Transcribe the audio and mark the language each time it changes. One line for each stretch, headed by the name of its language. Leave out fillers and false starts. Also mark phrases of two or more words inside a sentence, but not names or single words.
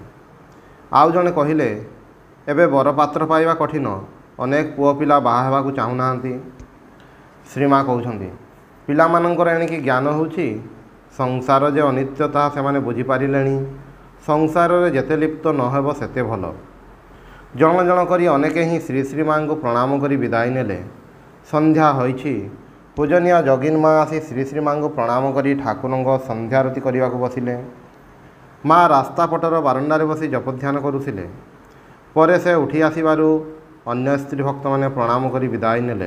Odia: ଆଉ ଜଡ଼େ କହଲେ, ଏବେ ବରପାତ୍ର ପାଇବା କଠିନ, ଅନେକ ପୁଅ ପିଲା ବାହା ହେବାକୁ ଚାହୁଁନାହାଁନ୍ତି। ଶ୍ରୀମା କହୁଛନ୍ତି, ପିଲାମାନଙ୍କର ଏଣିକି ଜ୍ଞାନ ହେଉଛି ସଂସାର ଯେ ଅନିତ୍ୟ ତାହା ସେମାନେ ବୁଝି ପାରିଲେଣି। ସଂସାର ରେ ଯେତେ ଲିପ୍ତ ନ ହେବ ସେତେ ଭଲ। ଜଣ ଜଣ କରି ଅନେକେ ହିଁ ଶ୍ରୀ ଶ୍ରୀ ମାଁ କୁ ପ୍ରଣାମ କରି ବିଦାୟ ନେଲେ। ସନ୍ଧ୍ୟା ହୋଇଛି। ପୂଜନୀୟ ଯୋଗିନ ମାଁ ଆସି ଶ୍ରୀ ଶ୍ରୀ ମାଁ କୁ ପ୍ରଣାମ କରି ଠାକୁରଙ୍କ ସନ୍ଧ୍ୟାରତି କରିବା କୁ ବସିଲେ। ମାଁ ରାସ୍ତା ପଟର ବାରଣ୍ଡାରେ ବସି ଜପଧ୍ୟାନ କରୁଥିଲେ। ପରେ ସେ ଉଠି ଆସିବାରୁ ଅନ୍ୟ ସ୍ତ୍ରୀ ଭକ୍ତ ମାନେ ପ୍ରଣାମ କରି ବିଦାୟ ନେଲେ।